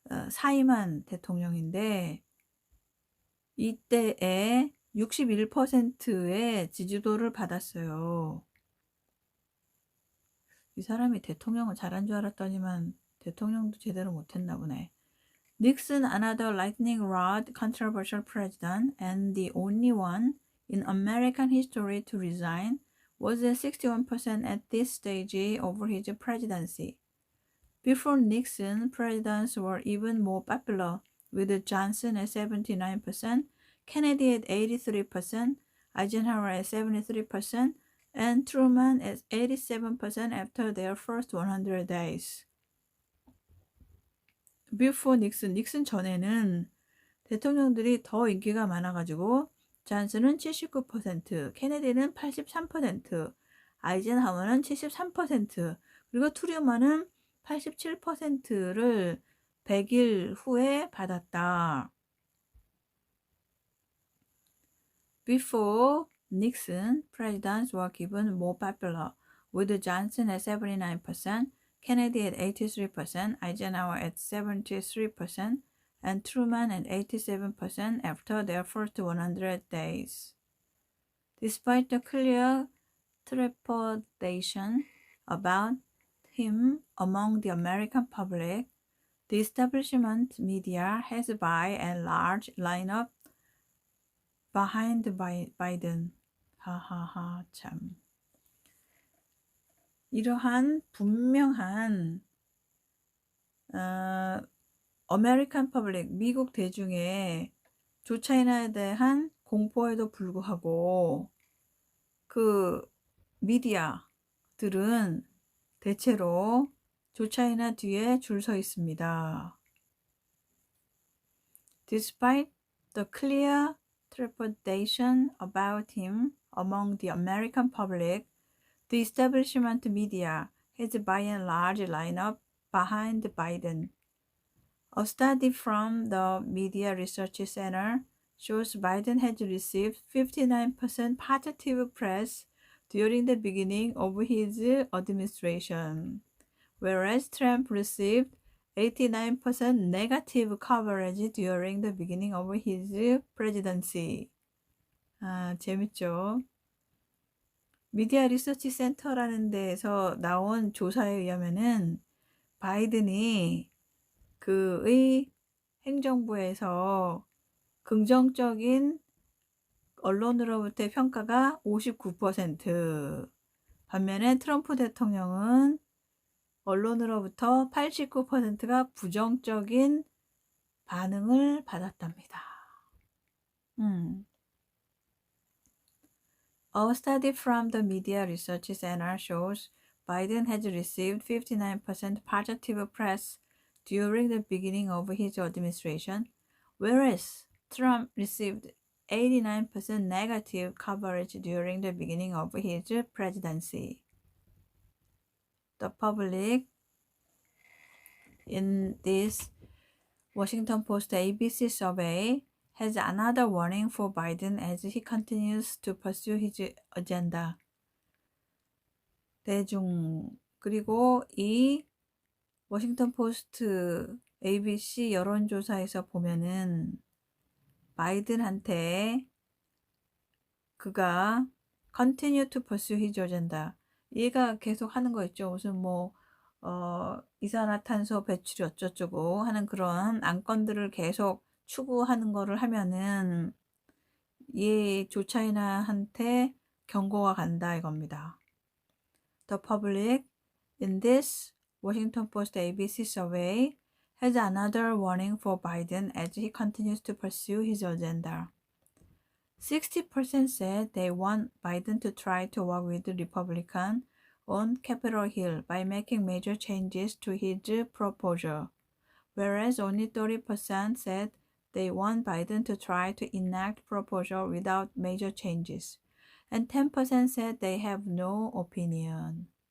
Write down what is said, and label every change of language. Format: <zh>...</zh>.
<ko>사임한 대통령인데 이때에 61%의 지지도를 받았어요. 이 사람이 대통령을 잘한 줄 알았더니만 대통령도 제대로 못했나 보네.</ko> <en>Nixon, another lightning rod, controversial president, and the only one in American history to resign, was at 61% at this stage of his presidency. Before Nixon, presidents were even more popular, with Johnson at 79%, Kennedy at 83%, Eisenhower at 73%, and Truman at 87% after their first 100 days. Before Nixon,</en> <ko>닉슨 전에는 대통령들이 더 인기가 많아가지고 존슨은 79%, 케네디는 83%, 아이젠하워는 73%, 그리고 트루먼은 87%를 100일 후에 받았다.</ko> <en>Before Nixon, presidents were given more popular, with Johnson at 79%, Kennedy at 83%, Eisenhower at 73%, and Truman at 87% after their first 100 days. Despite the clear trepidation about him among the American public, the establishment media has by and large lined up behind Biden.</en> <ko>하하하 참. 이러한 분명한 아메리칸 퍼블릭, 미국 대중의 조차이나에 대한 공포에도 불구하고 그 미디어들은 대체로 조차이나 뒤에 줄 서 있습니다.</ko> <en>Despite the clear trepidation about him among the American public, the establishment media has by and large lined up behind Biden. A study from the Media Research Center shows Biden has received 59% positive press during the beginning of his administration, whereas Trump received 89% negative coverage during the beginning of his presidency.</en> <ko>재밌죠? 미디어 리서치 센터라는 데에서 나온 조사에 의하면은 바이든이 그의 행정부에서 긍정적인 언론으로부터의 평가가 59%, 반면에 트럼프 대통령은 언론으로부터 89%가 부정적인 반응을 받았답니다.</ko> <en>A study from the Media Research Center shows Biden has received 59% positive press during the beginning of his administration, whereas Trump received 89% negative coverage during the beginning of his presidency. The public in this Washington Post ABC survey has another warning for Biden as he continues to pursue his agenda.</en> <ko>대중, 그리고 이 워싱턴 포스트 ABC 여론조사에서 보면은 바이든한테 그가</ko> <en>continue to pursue his agenda,</en> <ko>얘가 계속 하는 거 있죠. 무슨 뭐 이산화탄소 배출이 어쩌고 하는 그런 안건들을 계속 추구하는 거를 하면은 얘 조 차이나한테 경고가 간다 이겁니다.</ko> <en>The public in this Washington Post ABC survey has another warning for Biden as he continues to pursue his agenda. 60% said they want Biden to try to work with the Republicans on Capitol Hill by making major changes to his proposal, whereas only 30% said they want Biden to try to enact proposal without major changes, and 10% said they have no opinion.</en>